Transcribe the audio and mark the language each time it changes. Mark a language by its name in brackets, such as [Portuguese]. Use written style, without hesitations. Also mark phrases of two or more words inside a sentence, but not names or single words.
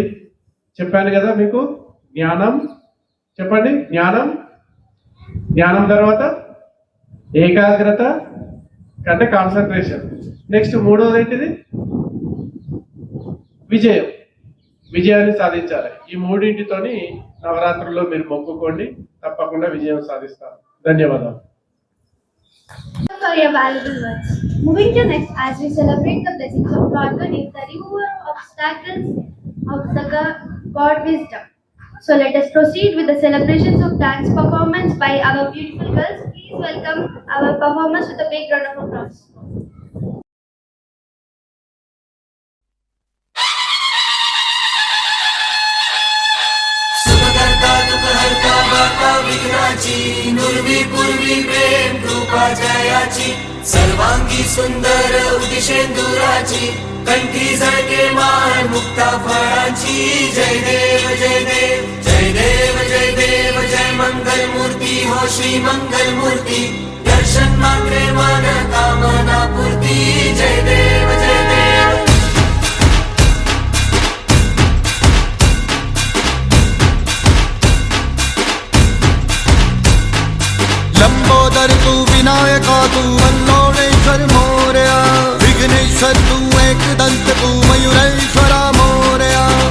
[Telugu] చెప్పాను కదా మీకు జ్ఞానం, చెప్పండి జ్ఞానం తర్వాత ఏకాగ్రత అంటే కాన్సన్ట్రేషన్. నెక్స్ట్ మూడోది ఏంటిది? విజయాన్ని సాధించాలి. ఈ మూడింటితోని నవరాత్రుల్లో మీరు మొక్కుకోండి, తప్పకుండా విజయం సాధిస్తారు. ధన్యవాదాలు. [English] For your valuable words. Moving to next, as we celebrate the blessings of Lord Ganesh, the remover of obstacles of the God wisdom. So let us proceed with the celebrations of dance performance by our beautiful girls. Please welcome our performers with a big round of applause. [Marathi] विघ्नाची नुर्वी पूर्वी प्रेम कृपा जयाची सर्वांगी सुंदर उदिशेंदुराची कंठी झळके माळ मुक्ता फळाची जय देव जय देव जय देव जय देव जय मंगल मूर्ती हो श्री मंगल मूर्ती दर्शन मात्रे मन कामना पूर्ती जय देव जय देव. लंबोदर तू विनायका तू वल्लोळेश्वर मोरया विघ्नेश्वर तू एकदंत तू मयूरेश्वरा मोरया.